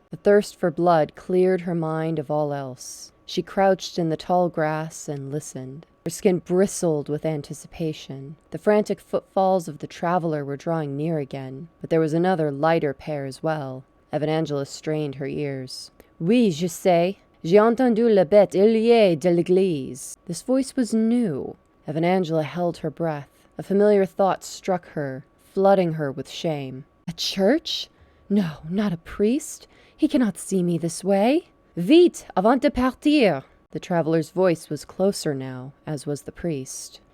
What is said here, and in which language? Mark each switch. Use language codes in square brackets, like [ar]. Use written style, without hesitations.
[en] The thirst for blood cleared her mind of all else. She crouched in the tall grass and listened. Her skin bristled with anticipation. The frantic footfalls of the traveler were drawing near again, but there was another lighter pair as well. Evanangela strained her ears. [fr] Oui, je sais. J'ai entendu la bête ailier de l'église. [en] This voice was new. Evanangela held her breath. A familiar thought struck her, flooding her with shame. A church? No, not a priest. He cannot see me this way. [fr] Vite, avant de partir! [en] The traveler's voice was closer now, as was the priest.